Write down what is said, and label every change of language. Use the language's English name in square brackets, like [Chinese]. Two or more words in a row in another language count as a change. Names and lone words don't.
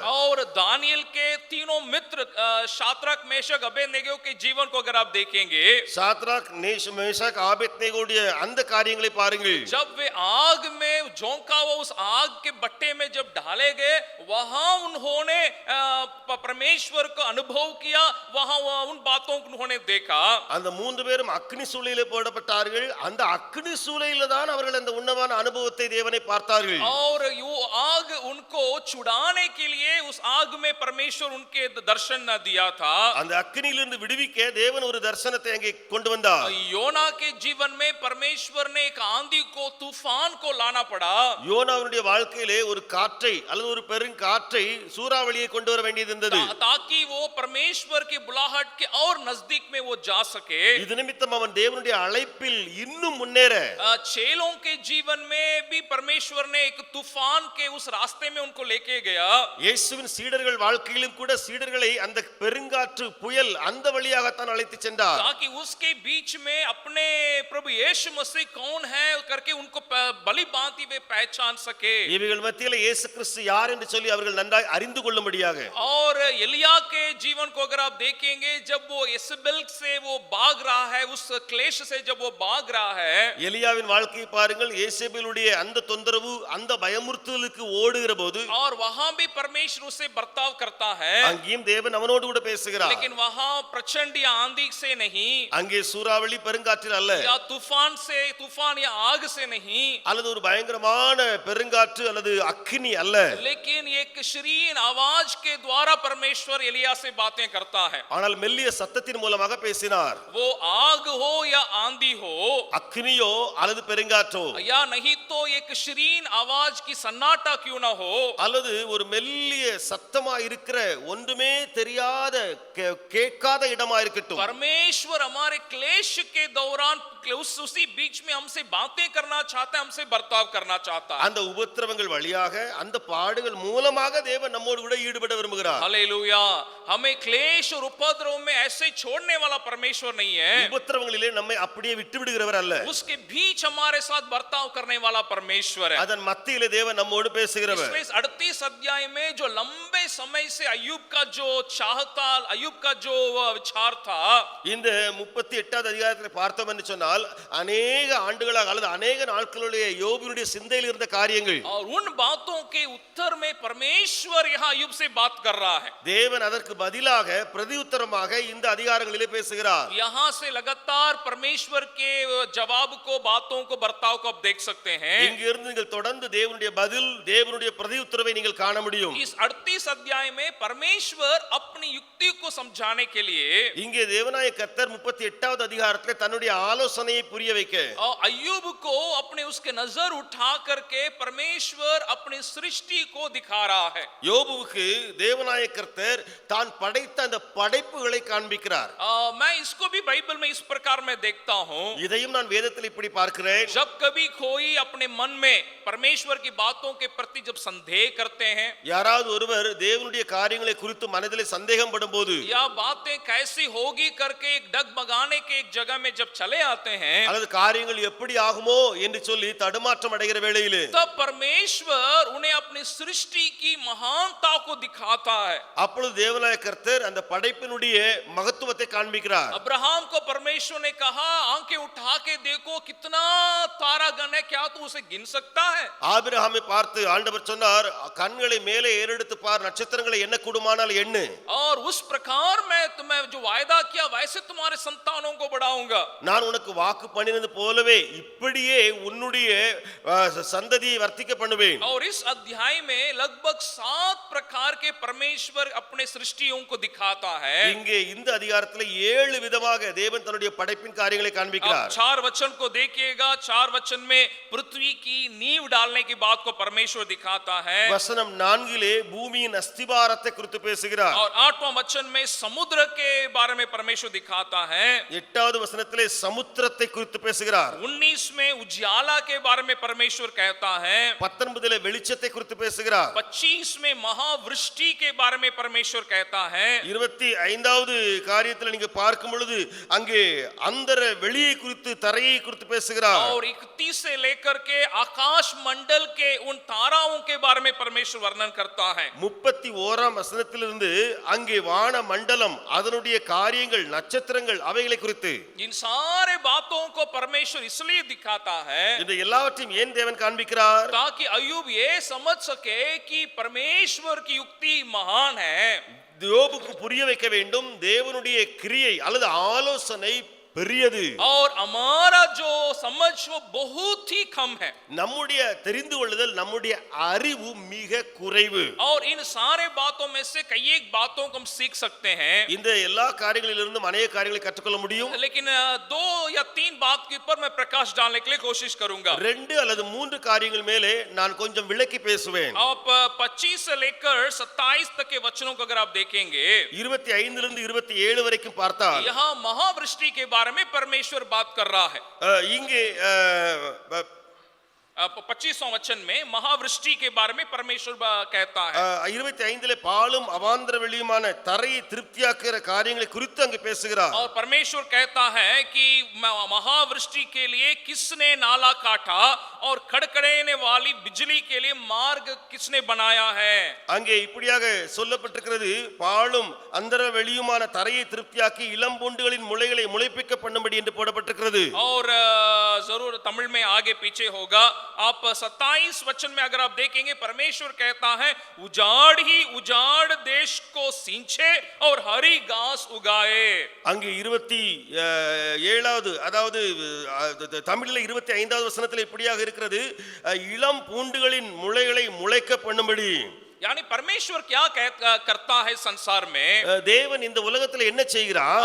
[Hindi] और दानियल के तीनों मित्र शाद्रक मेशक अबेदनेगो के जीवन को अगर आप देखेंगे, [Tamil] சாத்ராக் மேஷாக் ஆபேத்நேகோவுடைய அந்த காரியங்களை பாருங்கள். [Hindi] जब वे आग में झोंका हुआ उस आग के बट्टे में जब डाले गए, वहां उन्होंने परमेश्वर को अनुभव किया, वहां उन बातों को उन्होंने देखा. [Tamil] அந்த மூன்று பேரும் அக்னி சூளையிலே போடப்பட்டார்கள். அந்த அக்னி சூளையில தான் அவர்கள் அந்த உன்னதமான அனுபவத்தை தேவனை பார்த்தார்கள். [Hindi] और वो आग उनको छुड़ाने के लिए उस आग में परमेश्वर उनके दर्शन न दिया था. [Tamil] அந்த அக்னியிலிருந்து விடுவிக்க தேவன் ஒரு தரிசனத்தை அங்கே கொண்டு வந்தார். [Hindi] योना के जीवन में परमेश्वर ने एक आंधी को, तूफान को लाना पड़ा. [Tamil] யோனாவுடைய வாழ்க்கையிலே ஒரு காற்றை அல்லது ஒரு பெருங்காற்றை சூறாவளியை கொண்டு வர வேண்டியது இருந்தது. [Hindi] ताकि वो परमेश्वर की बुलाहट के और नजदीक में वो जा सके. [Tamil] இது நிமித்தம் அவன் தேவனுடைய அழைப்பில் இன்னும் முன்னேற [Hindi] चेलों के जीवन में भी परमेश्वर ने एक तूफान के उस रास्ते में उनको लेके गया. [Tamil] இயேசுவின் சீடர்கள் வாழ்க்கையிலும் கூட சீடர்களை அந்த பெருங்காற்று புயல் அந்த வழியாகத்தான் அழைத்து சென்றார். [Hindi] ताकि उसके बीच में अपने प्रभु यीशु मसीह कौन है करके उनको भली भांति वे पहचान सके. [Tamil] இவர்கள் மத்தியில இயேசு கிறிஸ்து யார் என்று சொல்லி அவர்கள் நன்றாய் அறிந்து கொள்ளும்படியாக. [Hindi] और एलिया के जीवन को अगर आप देखेंगे, जब वो इसेबेल से वो भाग रहा है, उस क्लेश से जब वो भाग रहा है, [Tamil] எலியாவின் வாழ்க்கையை பாருங்கள். இயேசேபேலுடைய அந்த தொந்தரவு அந்த பயமுறுத்தலுக்கு ஓடுகிற போது [Hindi] और वहां भी परमेश्वर उससे बर्ताव करता है, [Tamil] அங்கேயும் தேவன் அவனோடு கூட பேசுகிறார். [Hindi] लेकिन वहां प्रचंड या आंधी से नहीं, [Tamil] அங்கே சூறாவளி பெருங்காற்றில் அல்ல, [Hindi] या तूफान या आग से नहीं, [Tamil] அல்லது ஒரு பயங்கரமான பெருங்காற்று அல்லது அக்கினி அல்ல, [Hindi] लेकिन एक शीरीन आवाज के द्वारा परमेश्वर एलिया से बातें करता है. [Tamil] ஆனால் மெல்லிய சத்தத்தின் மூலமாக பேசினார். [Hindi] वो आग हो या आंधी हो, [Tamil] அக்கினியோ அல்லது பெருங்காற்றோ, [Hindi] या नहीं तो एक शीरीन आवाज की सन्नाटा क्यों ना हो, [Tamil] அல்லது ஒரு மெல்லிய சத்தமா இருக்கிற ஒன்றுமே தெரியாத கேட்காத இடமா இருக்கட்டும், [Hindi] परमेश्वर हमारे क्लेश के दौरान उसी बीच में हमसे बातें करना चाहता है, हमसे बर्ताव करना चाहता है. [Tamil] அந்த உபத்திரவங்கள் வழியாக அந்த பாடுகள் மூலமாக தேவன் நம்மோடு கூட ஈடுபட விரும்புகிறார். [Hindi] हालेलुया. हमें क्लेश और उपद्रव में ऐसे छोड़ने वाला परमेश्वर नहीं है. [Tamil] உபத்திரவங்களிலே நம்மை அப்படியே விட்டு விடுகிறவர் அல்ல. [Hindi] उसके बीच हमारे साथ बर्ताव करने वाला परमेश्वर है. [Tamil] அதன் மத்தியிலே தேவன் நம்மோடு பேசுகிறவர். [Hindi] इसलिए 38 अध्याय में जो लंबे समय से अय्यूब का जो चाहता, अय्यूब का जो विचार था, [Tamil] இந்த 38வது அதிகாரத்தில் பார்த்தோம் என்று சொன்னால் अनेक ஆண்டுகளாக அல்லது अनेक நாட்களுடைய யோபுவினுடைய சிந்தையில் இருந்த காரியங்கள், [Hindi] और उन बातों के उत्तर में परमेश्वर यहाँ अय्यूब से बात कर रहा है. [Tamil] தேவன் அதற்கு பதிலாக பிரதியுத்தரமாக இந்த அதிகாரங்களிலே பேசுகிறார். [Hindi] यहाँ से लगातार परमेश्वर के जवाब को, बातों को, बर्ताव को आप देख सकते हैं. [Tamil] இங்க இருந்து நீங்கள் தொடர்ந்து தேவனுடைய பதில், தேவனுடைய பிரதியுத்தரவை நீங்கள் காண முடியும். [Hindi] इस 38 अध्याय में परमेश्वर अपनी युक्ति को समझाने के लिए [Tamil] இங்கே தேவனாய கர்த்தர் 38வது அதிகாரத்திலே தன்னுடைய ஆலோசனையை புரிய வைக்க [Hindi] अय्यूब को अपने उसके नजर उठा करके परमेश्वर अपनी सृष्टि को दिखा रहा है. [Tamil] யோபுவுக்கு தேவனாய கர்த்தர் தான் படைத்த அந்த படைப்புகளை காண்பிக்கிறார். [Hindi] मैं इसको भी बाइबल में इस प्रकार में देखता हूँ. [Tamil] இதையும் நான் வேதத்தில் இப்படி பார்க்கிறேன். [Hindi] जब कभी कोई अपने मन में परमेश्वर की बातों के प्रति जब संदेह करते हैं, [Tamil] யாராவது ஒருவர் தேவனுடைய காரியங்களை குறித்து மனதிலே சந்தேகம் படும்போது, [Hindi] या बातें कैसी होगी करके एक डगमगाने के एक जगह में जब चले आते हैं, [Tamil] அல்லது காரியங்கள் எப்படி ஆகுமோ என்று சொல்லி தடுமாற்றம் அடைகிற வேளையிலே [Hindi] तब परमेश्वर उन्हें अपनी सृष्टि की महानता को दिखाता है. [Tamil] அப்பொழுது தேவனாய கர்த்தர் அந்த படைப்பினுடைய மகத்துவத்தை காண்பிக்கிறார். [Hindi] अब्राहम को परमेश्वर ने कहा, आंखें उठा के देखो कितना तारागण है, क्या तू उसे गिन सकता है? [Tamil] ஆபிரகாமை பார்த்து ஆண்டவர் சொன்னார், கண்களை மேலே ஏறெடுத்து பார், நட்சத்திரங்களை எண்ண கூடுமானால் எண்ணு. [Hindi] और उस प्रकार मैं तुम्हें जो वायदा किया वैसे तुम्हारे संतानों को बढ़ाऊंगा. [Tamil] நான் உனக்கு வாக்கு பண்ணினது போலவே இப்படியே உன்னுடைய சந்ததியை வர்த்திக்க பண்ணுவேன். [Hindi] और इस अध्याय में लगभग 7 प्रकार के परमेश्वर अपने सृष्टि सृष्टियों को दिखाता है। [Tamil] இங்கே இந்த அதிகாரத்துல 7 விதமாக தேவன் தன்னுடைய படைப்பின் காரியங்களை [Hindi] आप [Tamil] காண்பிக்கிறார். [Hindi] 4 वचन को देखिएगा, 4 वचन में पृथ्वी की नींव डालने की बात को परमेश्वर दिखाता है। [Tamil] வசனம் 4 பூமியின் அஸ்திபாரத்தை குறித்து பேசுகிறார். [Hindi] और 8वां वचन में समुद्र के बारे में परमेश्वर दिखाता है। [Tamil] 8வது वசனத்திலே சமுத்திரத்தை குறித்து பேசுகிறார். [Hindi] 19 में उजियाला के बारे में परमेश्वर कहता है। [Tamil] 19 வெளிச்சத்தை குறித்து பேசுகிறார். [Hindi] 25 में महावृष्टि के बारे में परमेश्वर कहता है। [Tamil] 25வது காரியத்தில் நீங்க பார்க்கும் பொழுது அங்கே அந்தர வெளியை குறித்து தரையை குறித்து பேசுகிறார். [Hindi] और 31 से लेकर के आकाश मंडल के उन ताराओं के बारे में परमेश्वर वर्णन करता है। [Tamil] 31ஆம் வசனத்திலிருந்து அங்கே வான மண்டலம் அதனுடைய காரியங்கள் நட்சத்திரங்கள் அவைகளை குறித்து [Hindi] इन सारे बातों को परमेश्वर इसलिए दिखाता है [Tamil] இந்த எல்லாவற்றையும் ஏன் தேவன் காண்பிக்கிறார்? [Hindi] ताकि अय्यूब ये समझ सके कि परमेश्वर की युक्ति महान है। [Tamil] யோபுக்கு புரிய வைக்க வேண்டும் தேவனுடைய கிரியை அல்லது ஆலோசனை பெரியது. [Hindi] और हमारा जो समझ वो बहुत ही कम है। [Tamil] நம்முடைய தெரிந்து கொள்ளுதல் நம்முடைய அறிவு மிக குறைவு. [Hindi] और इन सारे बातों में से कई एक बातों को हम सीख सकते हैं, [Tamil] இந்த எல்லா காரியங்களிலிருந்து अनेक காரியங்களை கற்றுக்கொள்ள முடியும். [Hindi] लेकिन 2 या 3 बात के ऊपर मैं प्रकाश डालने के लिए कोशिश करूंगा। [Tamil] 2 அல்லது 3 காரியங்கள் மேலே நான் கொஞ்சம் விளக்கி பேசுவேன். [Hindi] आप 25 से लेकर 27 तक के वचनों को अगर आप देखेंगे, [Tamil] 25 லிருந்து 27 வரைக்கும் பார்த்தால் [Hindi] यहाँ महावृष्टि के बारे में परमेश्वर बात कर रहा है। [Tamil] இங்கே [Hindi] 25वां वचन में महावृष्टि के बारे में परमेश्वर कहता है। [Tamil] 25 பாலும் அவாந்தர வெளியுமான தரையை திருப்தியாக்குற காரியங்களை குறித்து அங்கே பேசுகிறார். [Hindi] और परमेश्वर कहता है कि महावृष्टि के लिए किसने नाला काटा और खड़खड़ाने वाली बिजली के लिए मार्ग किसने बनाया है। [Tamil] அங்கே இப்படியாக சொல்லப்பட்டிருக்கிறது, பாலும் அந்தர வெளியுமான தரையை திருப்தியாக்கி இளம் பூண்டுகளின் முளைகளை முளைப்பிக்க பண்ணும்படி என்று போடப்பட்டிருக்கிறது. [Hindi] और जरूर तमिल में आगे पीछे होगा। आप 27 वचन में अगर आप देखेंगे, परमेश्वर कहता है उजाड़ ही उजाड़ देश को सींचे और हरी घास उगाए। [Tamil] அங்கே 27வது அதாவது தமிழில் 25வது வசனத்தில் இப்படியாக இருக்கிறது, இளம் பூண்டுகளின் முளைகளை முளைக்க பண்ணும்படி. [Hindi] यानी परमेश्वर क्या करता है संसार में, [Tamil] தேவன் இந்த உலகத்தில் என்ன செய்கிறார்?